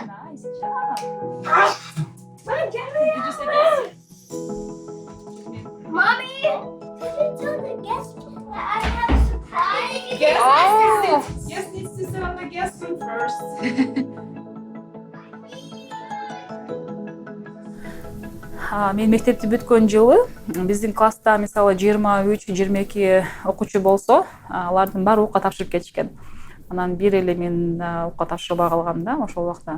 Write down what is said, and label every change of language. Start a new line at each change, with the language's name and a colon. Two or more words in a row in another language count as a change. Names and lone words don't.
English: Nice job. Mom, Jerry! Did you say yes? Mommy! Can you tell the guests that I have a surprise? Yes, needs to sit on the guest room first.
Kyrgyz: Мен мектепти бүткөн жылы биздин класста мисалы 23-22 окуучу болсо, алардын баары окуга тапшырып кетишкен. Анан бир эле мен окуга тапшырбай калгам да ошол убакта.